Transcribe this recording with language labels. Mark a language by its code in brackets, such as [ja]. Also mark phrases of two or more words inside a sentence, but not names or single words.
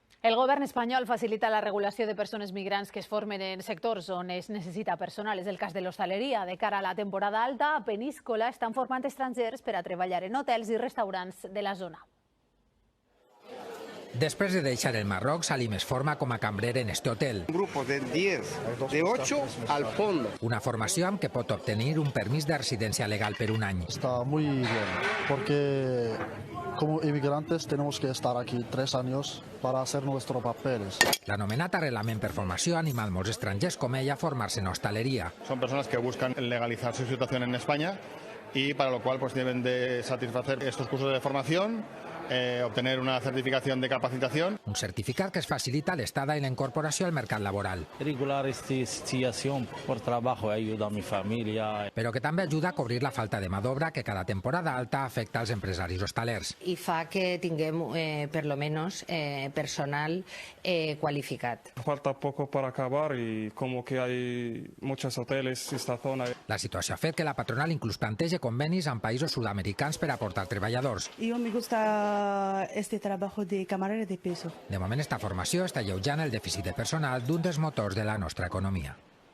[ca] El govern espanyol facilita la regulació de persones migrants que es formen en sectors on es necessita personal. És el cas de l'hostaleria. De cara a la temporada alta, a Peníscola estan formant estrangers per a treballar en hotels i restaurants de la zona. Després de deixar el Marroc, Salim es forma com a cambrer en este hotel. [es] Un grupo de 10, de 8 al fondo. [ca] Una formació amb què pot obtenir un permís de residència legal per un any. [es] Está muy bien, porque como inmigrantes tenemos que estar aquí 3 años para hacer nuestros papeles. [ca] L'anomenat arrelament per formació ha animat molts estrangers com ell a formar-se en hostaleria. [es] Son personas que buscan legalizar su situación en España y para lo cual pues deben de satisfacer estos cursos de formación, obtener una certificación de capacitación. [ca] Un certificat que es facilita l'estada i la incorporació al mercat laboral. [es] Regular esta situación por trabajo ayuda a mi familia. [ca] Però que també ajuda a cobrir la falta de mà d'obra que cada temporada alta afecta als empresaris hostalers. I fa que tinguem, per lo menos, personal qualificat. [es] Falta poco para acabar y como que hay muchos hoteles en esta zona. [ca] La situació ha fet que la patronal inclús planteja convenis amb països sud-americans per aportar treballadors. [es] Yo me gusta este trabajo de camarera de peso. [ca] De moment, esta formació està alleujant el dèficit de personal d'un dels motors de la nostra economia.